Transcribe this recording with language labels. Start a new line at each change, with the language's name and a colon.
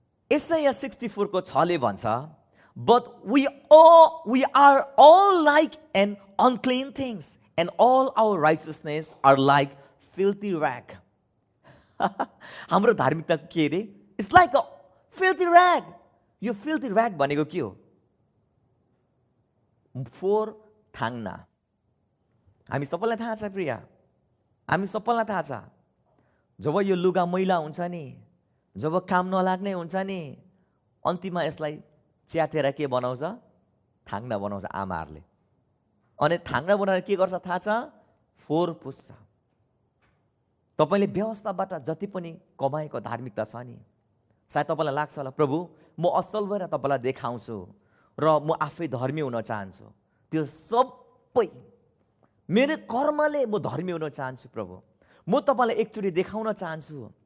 Nepali: एसाया 64 को 6 ले भन्छ,
English: but we are all like an unclean things and all our righteousness are like filthy rag.
Nepali: हाम्रो धार्मिकता के रे?
English: It's like a filthy rag.
Nepali: यो filthy rag भनेको के हो? फोहोर थाङ्ना। हामी सबैलाई थाहा छ प्रिया, हामी सबैलाई थाहा छ, जब यो लुगा मैला हुन्छ नि, जब काम नलाग्ने हुन्छ नि, अन्तिममा यसलाई च्यातेर के बनाउँछ? थाङ्ना बनाउँछ आमाहरूले। अनि थाङ्ना बनाएर के गर्छ थाहा छ? फोहोर पुस्छ। तपाईँले व्यवस्थाबाट जति पनि कमाएको धार्मिकता छ नि, सायद तपाईँलाई लाग्छ होला प्रभु म असल भएर तपाईँलाई देखाउँछु र म आफै धर्मी हुन चाहन्छु, त्यो सबै मेरो कर्मले म धर्मी हुन चाहन्छु प्रभु, म तपाईँलाई एकचोटि देखाउन चाहन्छु।